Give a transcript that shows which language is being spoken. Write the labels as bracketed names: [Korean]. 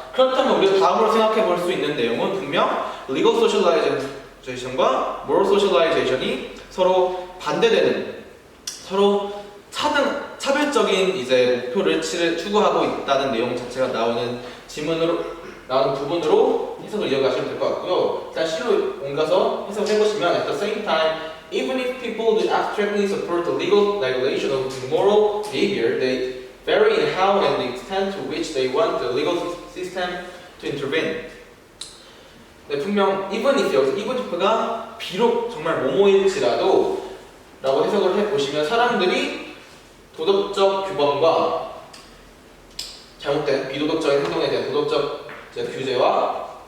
[Korean] 그렇다면 우리가 다음으로 생각해 볼 수 있는 내용은 분명 legal socialization과 moral socialization이 서로 반대되는, 서로 차별적인 이제 목표를 추구하고 있다는 내용 자체가 나오는 부분으로 해석을 이어가시면 될 것 같고요. 일단 C로 옮겨서 해석해 보시면 [English] at the same time, even if people do abstractly support the legal regulation of moral behavior, they vary in how and the extent to which they want the legal system to intervene. [Korean] 네, 분명 even if, 여기서 even if가 비록 정말 뭐뭐일지라도 라고 해석을 해보시면 사람들이 도덕적 규범과 잘못된 비도덕적인 행동에 대한 도덕적 규제와